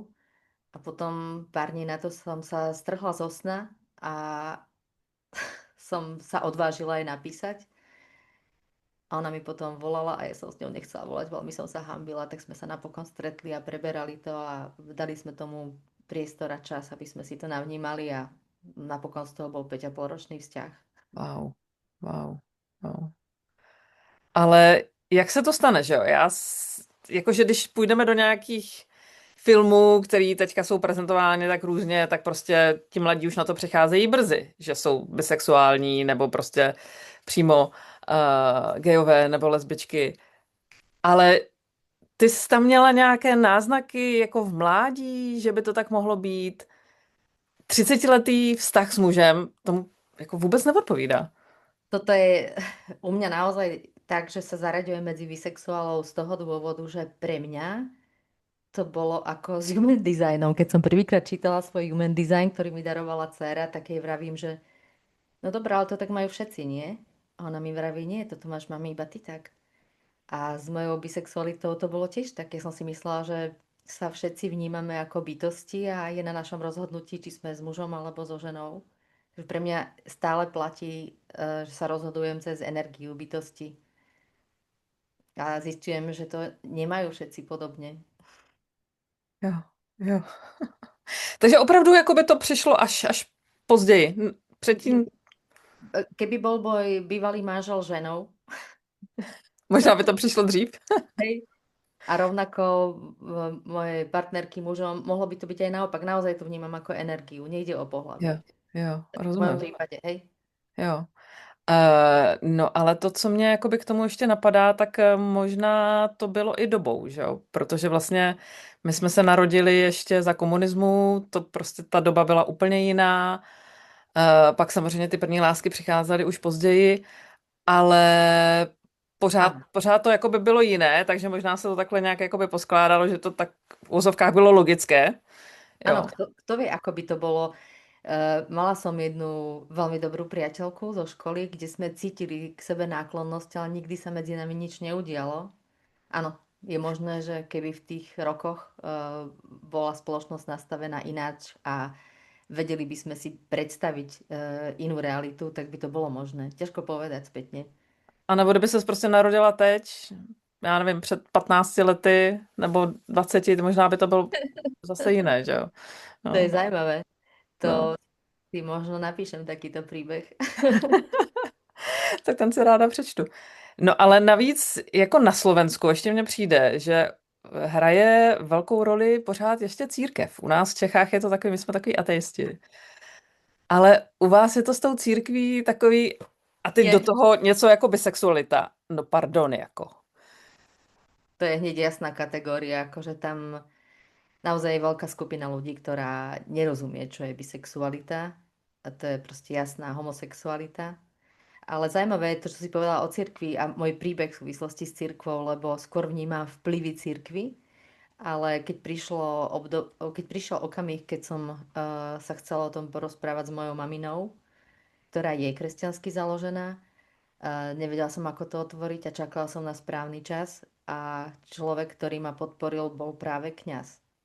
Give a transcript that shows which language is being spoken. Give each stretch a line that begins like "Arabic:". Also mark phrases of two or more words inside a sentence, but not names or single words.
Slovak: A potom pár dní na to som sa strhla zo sna a som sa odvážila aj napísať. A ona mi potom volala a ja som s ňou nechcela volať, veľmi som sa hambila, tak sme sa napokon stretli a preberali to a dali sme tomu priestor a čas, aby sme si to navnímali a napokon z toho bol 5,5 ročný vzťah.
Czech: Wow, wow, wow. Ale jak se to stane, že jo? Jakože když půjdeme do nějakých filmů, který teďka jsou prezentovány tak různě, tak prostě ti mladí už na to přicházejí brzy, že jsou bisexuální nebo prostě přímo gejové nebo lesbičky. Ale ty jsi tam měla nějaké náznaky jako v mládí, že by to tak mohlo být? 30letý vztah s mužem tomu jako vůbec neodpovídá.
Slovak: Toto je u mňa naozaj tak, že sa zaraďujem medzi bisexuálov z toho dôvodu, že pre mňa to bolo ako s
English: human designom.
Slovak: Keď som prvýkrát čítala svoj
English: human design,
Slovak: ktorý mi darovala dcéra, tak jej vravím, že no dobré, ale to tak majú všetci, nie? A ona mi vraví, nie, toto máš mami iba ty tak. A s mojou bisexualitou to bolo tiež tak. Ja som si myslela, že sa všetci vnímame ako bytosti a je na našom rozhodnutí, či sme s mužom alebo so ženou. Že pre mňa stále platí, že sa rozhodujem cez energiu bytosti. A zistujem, že to nemajú všetci podobne.
Czech: Jo, jo. Takže opravdu jako by to přišlo až později. Předtím
Slovak: Keby bol môj bývalý manžel ženou,
Czech: možná by to přišlo dřív.
Slovak: hej, a rovnako mojej partnerky mužom, mohlo by to byť aj naopak. Naozaj to vnímam ako energiu, nejde o
Czech: Jo,
Slovak: pohlavie.
Czech: jo,
Slovak: V mojom
Czech: rozumím.
Slovak: prípade, hej.
Czech: Jo. No, ale to, co mě jakoby k tomu ještě napadá, tak možná to bylo i dobou, že jo? Protože vlastně my jsme se narodili ještě za komunismu, to prostě ta doba byla úplně jiná. Pak samozřejmě ty první lásky přicházely už později, ale pořád,
Slovak: Áno.
Czech: pořád to jako by bylo jiné, takže možná se to takhle nějak jako by poskládalo, že to tak v úzovkách bylo logické.
Slovak: Áno,
Czech: Jo.
Slovak: kto vie, ako by to bolo. Mala som jednu veľmi dobrú priateľku zo školy, kde sme cítili k sebe náklonnosť, ale nikdy sa medzi nami nič neudialo. Áno, je možné, že keby v tých rokoch bola spoločnosť nastavená ináč a vedeli by sme si predstaviť inú realitu, tak by to bolo možné. Ťažko povedať spätne.
Czech: A nebo kdyby se prostě narodila teď, já nevím, před 15 lety nebo 20, možná by to bylo zase jiné, že jo?
Slovak: To je
Czech: No,
Slovak: zaujímavé.
Czech: no.
Slovak: To si možno napíšem takýto príbeh.
Czech: Tak ten si ráda přečtu. No ale navíc jako na Slovensku ještě mně přijde, že hraje velkou roli pořád ještě církev. U nás v Čechách je to takový, my jsme takový ateisti. Ale u vás je to s tou církví takový, a teď do Je. toho něco jako bisexualita. No pardon, jako.
Slovak: To je hneď jasná kategória, akože tam naozaj je veľká skupina ľudí, ktorá nerozumie, čo je bisexualita. A to je proste jasná homosexualita. Ale zaujímavé je to, čo si povedala o cirkvi a môj príbeh v súvislosti s cirkvou, lebo skôr vnímam vplyvy cirkvy, ale keď prišiel okamih, keď som sa chcela o tom porozprávať s mojou maminou, ktorá je kresťansky založená, nevedela som, ako to otvoriť a čakala som na správny čas a človek, ktorý ma podporil, bol práve kňaz.